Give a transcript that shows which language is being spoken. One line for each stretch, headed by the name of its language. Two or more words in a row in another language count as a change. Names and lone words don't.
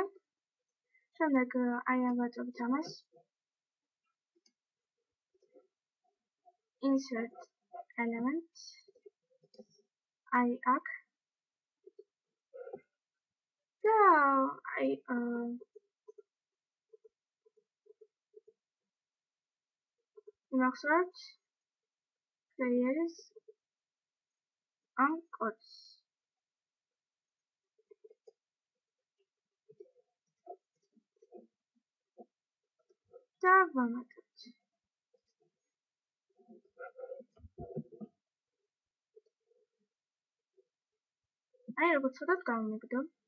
Georgian: შემდეგ აი ვაწევთ ამას.
English: insert element
Georgian: აი აქ და აი ვნახოთ
English: players and codes.
Georgian: და ვამატებთ. აი როგორც ცოტა გამომიგდო.